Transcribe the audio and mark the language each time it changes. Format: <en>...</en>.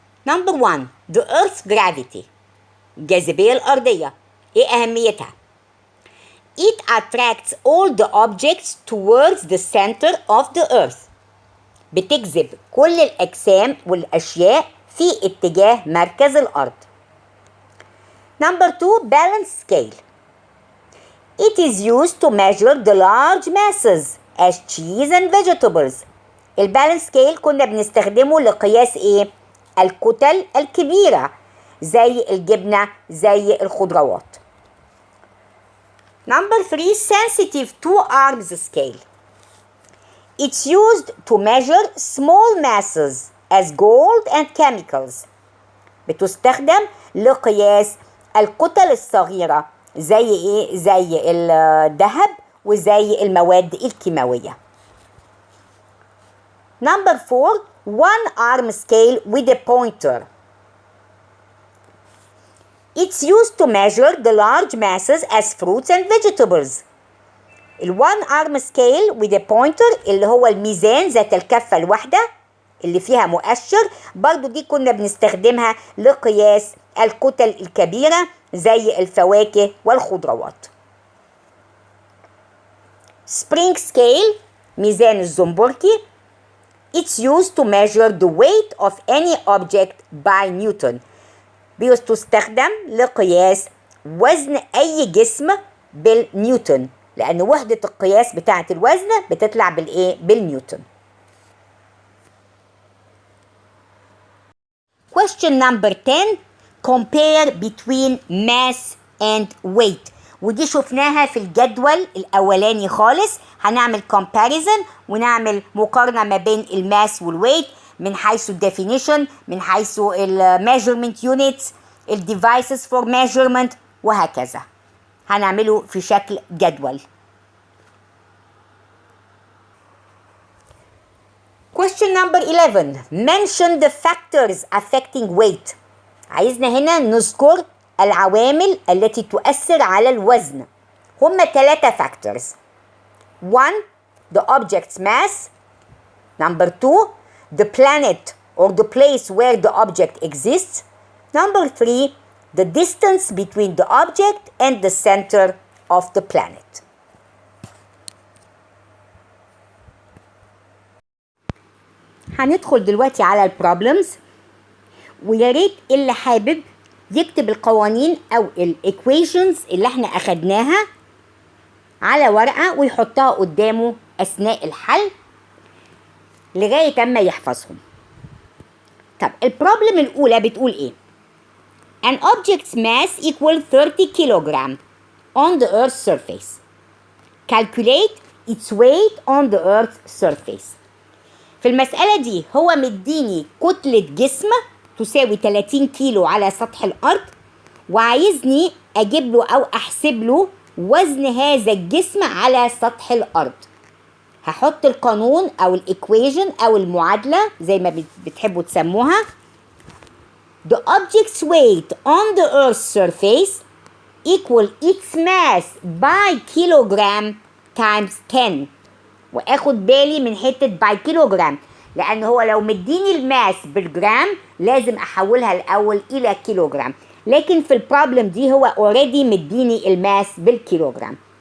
<en>number 1 the earth's gravity،</en> <ar>الجاذبية الأرضية، ايه أهميتها؟</ar> <en>it attracts all the objects towards the center of the earth،</en> <ar>بتجذب كل الأجسام والأشياء في اتجاه مركز الأرض.</ar> <en>number 2 balance scale، it is used to measure the large masses as cheese and vegetables.</en> <ar>البالانس سكيل كنا بنستخدمه لقياس ايه؟ الكتل الكبيرة زي الجبنة زي الخضروات.</ar> <en>number 3 sensitive to arms scale، it's used to measure small masses as gold and chemicals.</en> <ar>بتستخدم لقياس الكتل الصغيرة زي ايه؟ زي الذهب وزي المواد الكيماوية.</ar> <en>number 4 one arm scale with a pointer، it's used to measure the large masses as fruits and vegetables. one arm scale with a pointer</en> <ar>اللي هو الميزان ذات الكفة الواحدة اللي فيها مؤشر، برضو دي كنا بنستخدمها لقياس الكتل الكبيرة زي الفواكه والخضروات. spring scale ميزان الزنبركي،</ar> <en>it's used to measure the weight of any object by Newton،</en> <ar>بتستخدم لقياس وزن أي جسم بالنيوتن، لأن وحدة القياس بتاعة الوزن بتطلع بالإيه؟ بالنيوتن.</ar> <en>question number 10 compare between mass and weight،</en> <ar>ودي شفناها في الجدول الأولاني خالص. هنعمل comparison ونعمل مقارنة ما بين الماس والويت من حيث الديفينيشن، من حيث measurement units،</ar> <en>devices for measurement،</en> <ar>وهكذا. هنعمله في شكل جدول.</ar> <en>question number 11 mention the factors affecting weight.</en> <ar>عايزنا هنا نذكر العوامل التي تؤثر على الوزن.</ar> <en>هم 3 factors. 1 the object's mass. number 2 the planet or the place where the object exists. number 3 the distance between the object and the center of the planet.</en> <ar>هندخل دلوقتي على البروبلمز، ويا ريت اللي حابب يكتب القوانين او الايكويشنز اللي احنا اخدناها على ورقه ويحطها قدامه اثناء الحل لغايه اما يحفظهم. طب البروبلم الاولى بتقول ايه؟</ar> <en>an object's mass equal 30 kilogram on the earth's surface. calculate its weight on the earth's surface.</en> <ar>في المسألة دي هو مديني كتلة جسم تساوي 30 كيلو على سطح الأرض، وعايزني أجيب له أو أحسب له وزن هذا الجسم على سطح الأرض. هحط القانون أو الإيكويشن أو المعادلة زي ما بتحبوا تسموها.</ar> <en>The object's weight on the earth's surface equal its mass by kilogram times 10.</en> <ar>واخد بالي من حته باي كيلوجرام، لان هو لو مديني الماس بالجرام لازم احولها الاول الى كيلوجرام، لكن في البروبلم دي هو اوريدي مديني الماس بالكيلوجرام.</ar>